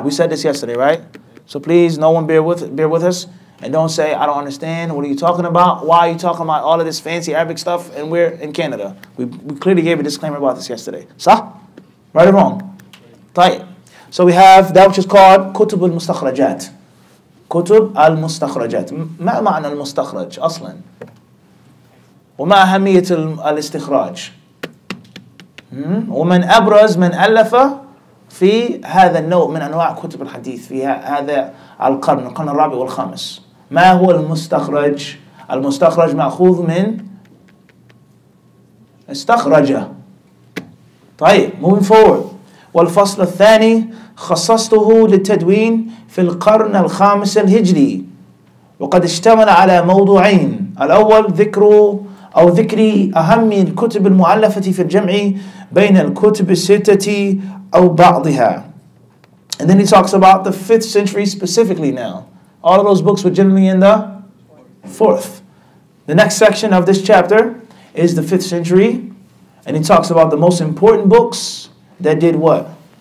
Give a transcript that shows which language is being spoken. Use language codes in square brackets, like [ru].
[en] We said this yesterday, right? So please, no one bear with us. And don't say, I don't understand. What are you talking about? Why are you talking about all of this fancy Arabic stuff? And we're in Canada. We clearly gave a disclaimer about this yesterday. Sah? Right or wrong? Right. So we have that which is called Kutub al-Mustakhrajat. Kutub al-Mustakhrajat. [ar] ما معنى المستخرج أصلا؟ وما أهمية الاستخراج؟ ومن أبرز من ألف في هذا النوع من أنواع كتب الحديث في هذا القرن الرابع والخامس. ما هو المستخرج؟ المستخرج مأخوذ من استخرج. [en] طيب, moving forward. [ar] والفصل الثاني خصصته للتدوين في القرن الخامس الهجري. وقد اشتمل على موضوعين الأول ذكر أهم الكتب المؤلفة في الجمع بين الكتب الستة أو بعضها. [en] And then he talks about the 5th century specifically now. All of those books were generally in the 4th. The next section of this chapter is the 5th century. And he talks about the most important books that did what?